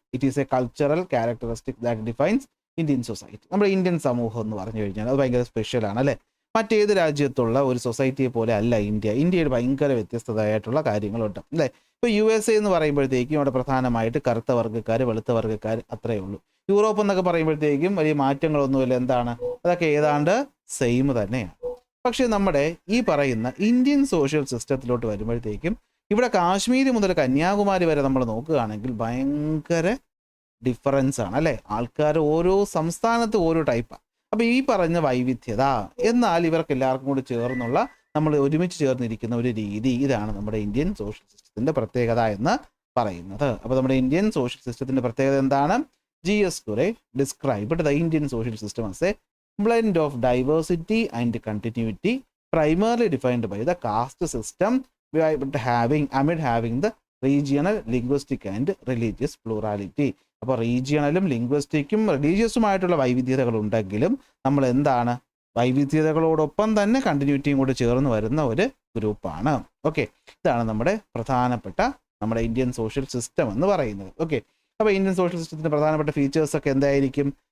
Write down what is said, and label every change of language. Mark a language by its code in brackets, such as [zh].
[en] It is a cultural characteristic that defines Indian society. [ml] നമ്മുടെ Indian സമൂഹം എന്ന് പറഞ്ഞു കഴിഞ്ഞാൽ അത് ഭയങ്കര സ്പെഷ്യലാണ് അല്ലേ. മറ്റേത് രാജ്യത്തുള്ള ഒരു സൊസൈറ്റിയെ പോലെ അല്ല ഇന്ത്യ. ഇന്ത്യയിൽ ഭയങ്കര വ്യത്യസ്തമായിട്ടുള്ള കാര്യങ്ങളുണ്ട് അല്ലേ. ഇപ്പോൾ USA എന്ന് പറയുമ്പോഴത്തേക്കും അവിടെ പ്രധാനമായിട്ട് കറുത്ത വർഗ്ഗക്കാർ, വെളുത്ത വർഗ്ഗക്കാർ, അത്രയേ ഉള്ളൂ. യൂറോപ്പ് എന്നൊക്കെ പറയുമ്പോഴത്തേക്കും വലിയ മാറ്റങ്ങളൊന്നുമില്ല. എന്താണ്, അതൊക്കെ ഏതാണ്ട് സെയിം തന്നെയാണ്. പക്ഷേ നമ്മുടെ ഈ പറയുന്ന ഇന്ത്യൻ സോഷ്യൽ സിസ്റ്റത്തിലോട്ട് വരുമ്പോഴത്തേക്കും ഇവിടെ കാശ്മീർ മുതൽ കന്യാകുമാരി വരെ നമ്മൾ നോക്കുകയാണെങ്കിൽ ഭയങ്കര ഡിഫറൻസ് ആണ് അല്ലേ. ആൾക്കാർ ഓരോ സംസ്ഥാനത്ത് ഓരോ ടൈപ്പാണ്. അപ്പോൾ ഈ പറഞ്ഞ വൈവിധ്യത, എന്നാൽ ഇവർക്ക് എല്ലാവർക്കും കൂടി ചേർന്നുള്ള നമ്മൾ ഒരുമിച്ച് ചേർന്നിരിക്കുന്ന ഒരു രീതി, ഇതാണ് നമ്മുടെ ഇന്ത്യൻ സോഷ്യൽ സിസ്റ്റത്തിൻ്റെ പ്രത്യേകത എന്ന് പറയുന്നത്. അപ്പോൾ നമ്മുടെ ഇന്ത്യൻ സോഷ്യൽ സിസ്റ്റത്തിൻ്റെ പ്രത്യേകത എന്താണ്? [en] GS Ghurye described the Indian social system as a blend of diversity and continuity primarily defined by the caste system amid having the regional, linguistic and religious plurality. [ml] അപ്പോൾ റീജിയണലും ലിംഗ്വിസ്റ്റിക്കും റിലീജിയസുമായിട്ടുള്ള വൈവിധ്യതകൾ ഉണ്ടെങ്കിലും നമ്മൾ എന്താണ്, വൈവിധ്യതകളോടൊപ്പം തന്നെ കണ്ടിന്യൂറ്റിയും കൂടെ ചേർന്ന് വരുന്ന ഒരു ഗ്രൂപ്പാണ്. ഓക്കെ, ഇതാണ് നമ്മുടെ പ്രധാനപ്പെട്ട നമ്മുടെ ഇന്ത്യൻ സോഷ്യൽ സിസ്റ്റം എന്ന് പറയുന്നത്. ഓക്കെ, അപ്പോൾ ഇന്ത്യൻ സോഷ്യൽ സിസ്റ്റത്തിൻ്റെ പ്രധാനപ്പെട്ട ഫീച്ചേഴ്സ് ഒക്കെ എന്തായിരിക്കും?